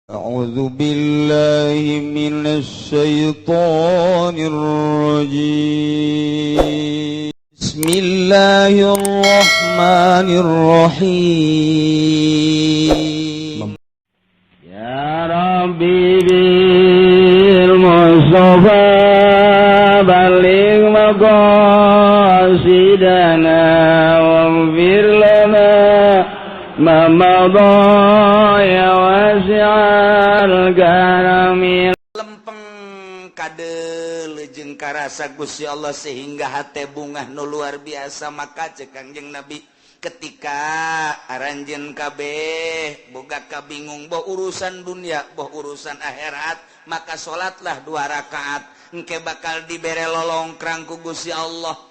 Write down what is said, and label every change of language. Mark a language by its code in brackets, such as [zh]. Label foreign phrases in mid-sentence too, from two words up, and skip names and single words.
[ar] أعوذ بالله من الشيطان الرجيم بسم الله الرحمن الرحيم يا ربي بالمصطفى بلغ مقاصدنا واغفر لنا ما مضى يا واسع الكرم [su] lempeng kadel jeung karasa Gusti Allah sehingga hate bungah nu luar biasa. Maka cek Kangjeng Nabi ketika aranjeun kabeh boga kabingung boh urusan dunia boh urusan akhirat, maka salatlah 2 rakaat engke bakal dibere lolongkrang ku Gusti Allah.